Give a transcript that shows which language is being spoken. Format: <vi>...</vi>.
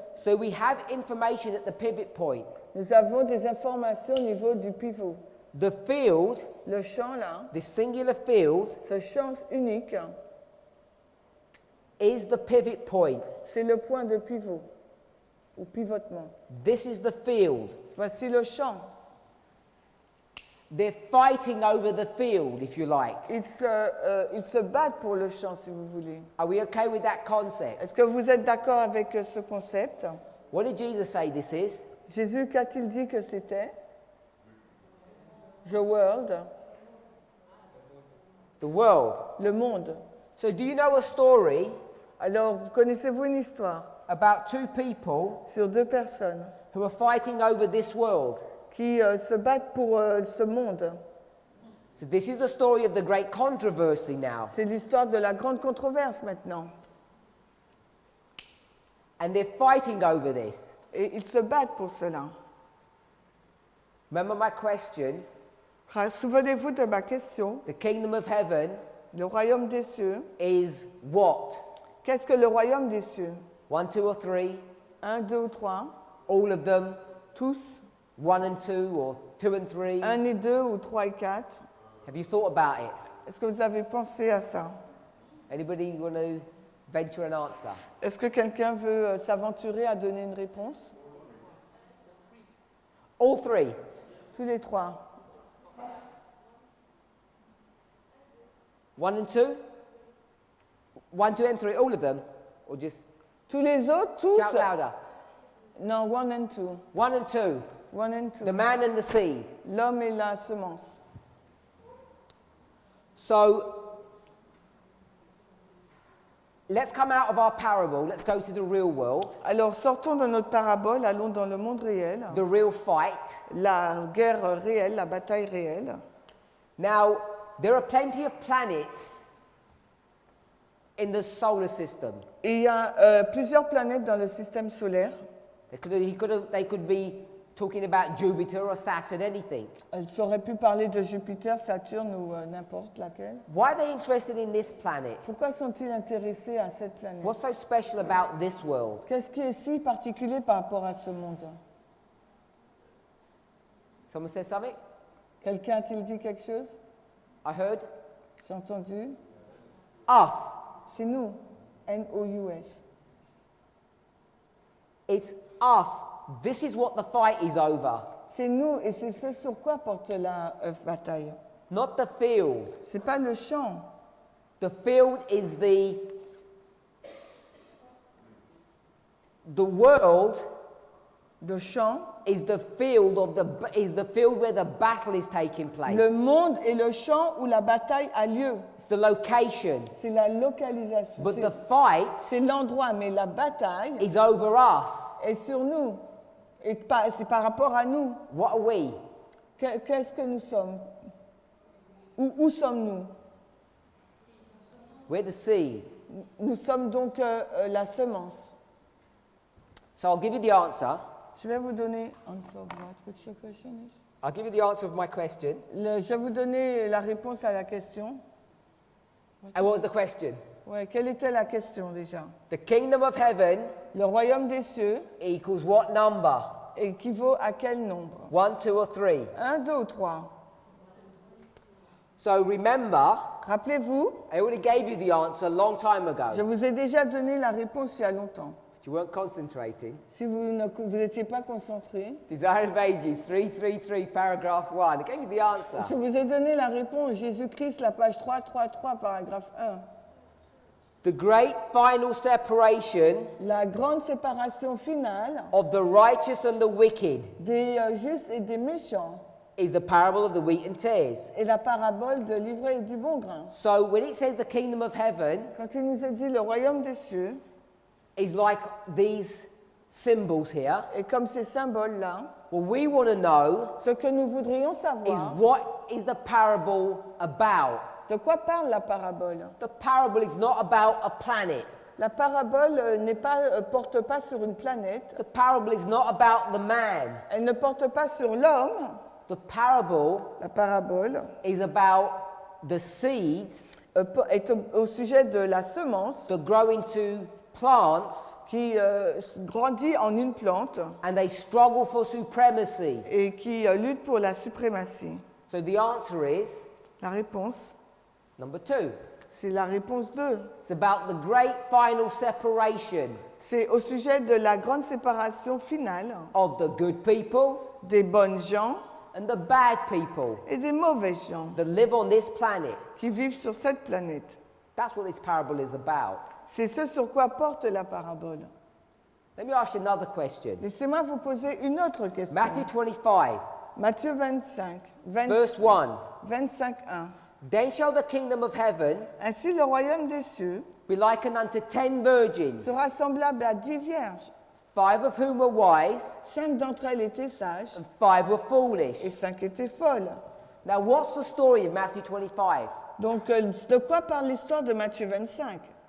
<en>So we have information at the pivot point.</en> <fr>Nous avons des informations au niveau du pivot.</fr> <en>The field,</en> <fr>Le champ là,</fr> <en>this singular field,</en> <fr>ce champ unique,</fr> <en>is the pivot point.</en> <fr>c'est le point de pivot ou pivotement.</fr> <en>This is the field.</en> <fr>Voici le champ.</fr> <en>They're fighting over the field, if you like.</en> <fr>Ils se battent pour le champ, si vous voulez.</fr> <en>Are we okay with that concept?</en> <fr>Est-ce que vous êtes d'accord avec ce concept?</fr> <en>What did Jesus say this is?</en> <fr>Jésus, qu'a-t-il dit que c'était?</fr> <en>The world, The world.</en> <fr>le monde.</fr> <en>So do you know a story</en> <fr>Alors, connaissez-vous une histoire</fr> <en>about two people</en> <fr>sur deux personnes</fr> <en>who are fighting over this world?</en> <fr>qui se battent pour ce monde?</fr> <en>So this is the story of the great controversy now.</en> <fr>C'est l'histoire de la grande controverse maintenant.</fr> <en>And they're fighting over this.</en> <fr>Et ils se battent pour cela.</fr> <en>Remember my question?</en> <fr>Souvenez-vous de ma question.</fr> <en>The kingdom of heaven</en> <fr>Le royaume des cieux,</fr> <en>is what?</en> <fr>qu'est-ce que le royaume des cieux?</fr> <en>1, 2 or 3?</en> <fr>Un, deux ou trois?</fr> <en>All of them?</en> <fr>Tous?</fr> <en>1 and 2 or 2 and 3?</en> <fr>Un et deux ou trois et quatre?</fr> <en>Have you thought about it?</en> <fr>Est-ce que vous avez pensé à ça?</fr> <en>Anybody want to venture an answer?</en> <fr>Est-ce que quelqu'un veut s'aventurer à donner une réponse?</fr> <en>All 3.</en> <fr>Tous les trois.</fr> <en>1 and 2? 1, 2 and 3, all of them? Or just</en> <fr>Tous les autres, tous?</fr> <en>shout louder? Non, one and two. 1 and 2, One and two. the man and the seed.</en> <fr>L'homme et la semence.</fr> <en>So, let's come out of our parable, let's go to the real world,</en> <fr>Alors, sortons de notre parabole, allons dans le monde réel.</fr> <en>the real fight.</en> <fr>La guerre réelle, la bataille réelle.</fr> <en>Now, there are plenty of planets in the solar system.</en> <fr>Et il y a plusieurs planètes dans le système solaire.</fr> <en>They could be talking about Jupiter or Saturn, anything.</en> <fr>Elles auraient pu parler de Jupiter, Saturne ou n'importe laquelle.</fr> <en>Why are they interested in this planet?</en> <fr>Pourquoi sont-ils intéressés à cette planète?</fr> <en>What's so special about this world?</en> <fr>Qu'est-ce qui est si particulier par rapport à ce monde?</fr> <en>Someone says something?</en> <fr>Quelqu'un a-t-il dit quelque chose?</fr> <en>I heard</en> <fr>J'ai entendu.</fr> <en>us.</en> <fr>C'est nous. N-O-U-S.</fr> <en>It's us. This is what the fight is over.</en> <fr>C'est nous et c'est ce sur quoi porte la bataille.</fr> <en>Not the field.</en> <fr>C'est pas le champ.</fr> <en>The field is the world</en> <fr>de champ.</fr> <en>is the field where the battle is taking place.</en> <fr>Le monde est le champ où la bataille a lieu.</fr> <en>It's the location.</en> <fr>C'est la localisation.</fr> <en>But the fight</en> <fr>C'est l'endroit, mais la bataille</fr> <en>is over us.</en> <fr>est sur nous. Et c'est par rapport à nous.</fr> <en>What are we?</en> <fr>Qu'est-ce que nous sommes? Où sommes-nous?</fr> <en>We're the seed.</en> <fr>Nous sommes donc la semence.</fr> <en>So I'll give you the answer.</en> <fr>Je vais vous donner.</fr> <en>Answer of what? What's your question is? I'll give you the answer of my question.</en> <fr>Je vais vous donner la réponse à la question.</fr> <en>And what was the question?</en> <fr>Ouais, quelle était la question déjà?</fr> <en>The kingdom of heaven</en> <fr>Le royaume des cieux</fr> <en>equals what number?</en> <fr>équivaut à quel nombre?</fr> <en>1, 2, or 3?</en> <fr>1, 2 ou 3?</fr> <en>So remember,</en> <fr>Rappelez-vous,</fr> <en>I already gave you the answer a long time ago.</en> <fr>je vous ai déjà donné la réponse il y a longtemps.</fr> <en>But you weren't concentrating.</en> <fr>Si vous n'étiez pas concentré,</fr> <en>Desire of Ages, 333, paragraph 1. I gave you the answer.</en> <fr>je vous ai donné la réponse. Jésus-Christ, la page 333, paragraphe 1.</fr> <en>The great final separation</en> <fr>La grande séparation finale</fr> <en>of the righteous and the wicked</en> <fr>des justes et des méchants</fr> <en>is the parable of the wheat and tares.</en> <fr>est la parabole de l'ivraie et du bon grain.</fr> <en>So when it says the kingdom of heaven</en> <fr>Quand il nous a dit le royaume des cieux,</fr> <en>is like these symbols here,</en> <fr>et comme ces symboles-là,</fr> <en>what we want to know</en> <fr>ce que nous voudrions</fr> <en>is</en> <fr>savoir,</fr> <en>what is the parable about?</en> <fr>de quoi parle la parabole?</fr> <en>The parable is not about a planet.</en> <fr>La parabole porte pas sur une planète,</fr> <en>The parable is not about the man.</en> <fr>elle ne porte pas sur l'homme.</fr> <en>The parable</en> <fr>La parabole</fr> <en>is about the seeds</en> <fr>est au sujet de la semence</fr> <en>that grow into plants</en> <fr>qui grandit en une plante</fr> <en>and they struggle for supremacy.</en> <fr>et qui lutte pour la suprématie.</fr> <en>So the answer is</en> <fr>La réponse,</fr> <en>number 2.</en> <fr>c'est la réponse 2.</fr> <en>It's about the great final separation</en> <fr>C'est au sujet de la grande séparation finale</fr> <en>of the good people</en> <fr>des bonnes gens</fr> <en>and the bad people</en> <fr>et des mauvais gens</fr> <en>that live on this planet.</en> <fr>qui vivent sur cette planète.</fr> <en>That's what this parable is about.</en> <fr>C'est ce sur quoi porte la parabole.</fr> <en>Let me ask you another question.</en> <fr>Laissez-moi vous poser une autre question.</fr> <en>Matthew 25,</en> <fr>Matthieu 25,</fr> <en>verse 1.</en> <fr>25, 1.</fr> <en>Then shall the kingdom of heaven</en> <fr>Ainsi le royaume des cieux</fr> <en>be likened unto 10 virgins,</en> <fr>sera semblable à 10 vierges.</fr> <en>5 of whom were wise</en> <fr>5 d'entre elles étaient sages</fr> <en>and 5 were foolish.</en> <fr>et 5 étaient folles.</fr> <en>Now what's the story of Matthew 25?</en> <fr>Donc de quoi parle l'histoire de Matthieu 25?</fr>